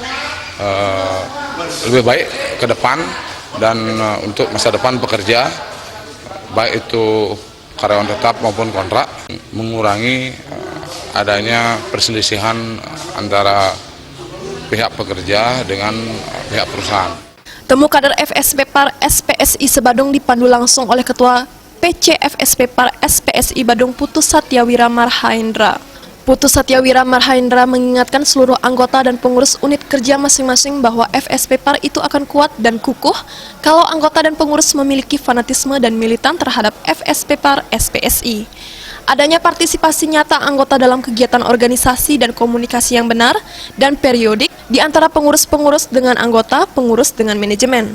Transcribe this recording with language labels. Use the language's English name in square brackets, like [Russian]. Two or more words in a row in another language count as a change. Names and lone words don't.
[Indonesian] baik ke depan dan untuk masa depan pekerja, baik itu karyawan tetap maupun kontrak, mengurangi adanya perselisihan antara pihak pekerja dengan pihak perusahaan. Temu kader FSPPAR SPSI se-Badung dipandu langsung oleh Ketua PCFSPPAR SPSI Badung Putu Satyawira Marhaendra. Putu Satyawira Marhaendra mengingatkan seluruh anggota dan pengurus unit kerja masing-masing bahwa FSPPAR itu akan kuat dan kukuh kalau anggota dan pengurus memiliki fanatisme dan militan terhadap FSPPAR SPSI. Adanya partisipasi nyata anggota dalam kegiatan organisasi dan komunikasi yang benar dan periodik di antara pengurus-pengurus dengan anggota, pengurus dengan manajemen.